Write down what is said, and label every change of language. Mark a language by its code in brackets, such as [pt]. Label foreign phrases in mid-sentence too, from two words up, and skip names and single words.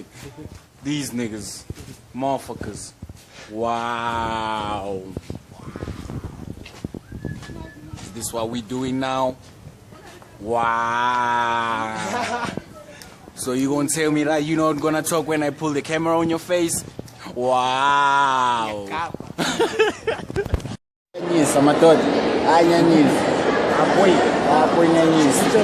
[en] These niggas. Motherfuckers. Wow. Is this what we doing now? Wow. So you gonna tell me that you not gonna talk when I pull the camera on your face? [zu] Wow. Nyanyisa madoda. Anyanyisa. Apoy nyanyisa.